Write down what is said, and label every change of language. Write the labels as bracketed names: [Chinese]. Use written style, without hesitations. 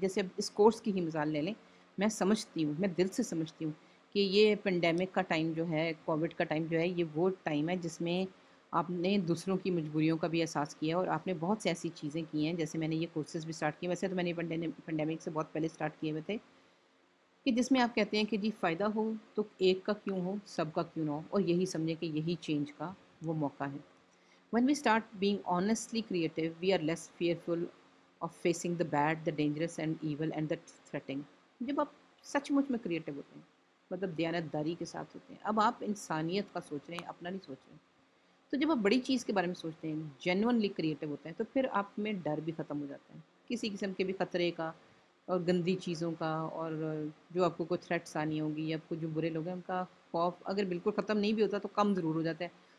[Urdu] جیسے اب اس کورس کی ہی مثال لے لیں. میں سمجھتی ہوں، میں دل سے سمجھتی ہوں کہ یہ پینڈیمک کا ٹائم جو ہے، کووڈ کا ٹائم جو ہے، یہ وہ ٹائم ہے جس میں آپ نے دوسروں کی مجبوریوں کا بھی احساس کیا، اور آپ نے بہت سی ایسی چیزیں کی ہیں. جیسے میں نے یہ کورسز بھی سٹارٹ کیے، ویسے تو میں نے پینڈیمک سے بہت پہلے سٹارٹ کیے ہوئے تھے، کہ جس میں آپ کہتے ہیں کہ جی فائدہ ہو تو ایک کا کیوں ہو، سب کا کیوں نہ ہو، اور یہی سمجھیں کہ یہی چینج کا وہ موقع ہے. [English] When we start being honestly creative, we are less fearful of facing the bad, the dangerous and evil and the threatening. [Urdu] جب آپ سچ مچ میں کریٹو ہوتے ہیں، مطلب دیانتداری کے ساتھ ہوتے ہیں، اب آپ انسانیت کا سوچ رہے ہیں، اپنا نہیں سوچ رہے ہیں، تو جب آپ بڑی چیز کے بارے میں سوچتے ہیں، جینونلی کریٹو ہوتے ہیں، تو پھر آپ میں ڈر بھی ختم ہو جاتا ہے، کسی قسم کے بھی خطرے کا اور گندی چیزوں کا، اور جو آپ کو کوئی تھریٹس آنی ہوگی، آپ کو جو برے لوگ ہیں ان کا خوف اگر بالکل ختم نہیں بھی ہوتا تو کم ضرور ہو جاتا ہے.